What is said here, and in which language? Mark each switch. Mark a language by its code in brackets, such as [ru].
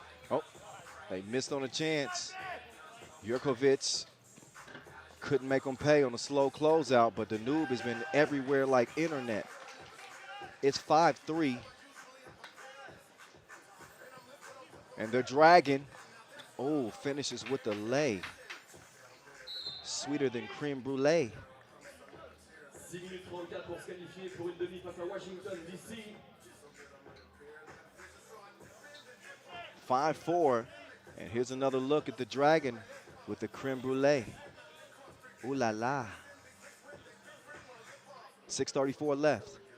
[en] Oh, they missed on a chance. Jurkovic couldn't make them pay on a slow closeout, but Danube has been everywhere like internet. It's 5-3. And the Dragon, oh, finishes with the lay. Sweeter than creme brulee. [fr] 6 minutes 34 pour se qualifier pour une demi face à Washington, D.C. [en] 5-4, and here's another look at the Dragon with the creme brulee. Ooh la la. 6:34 left.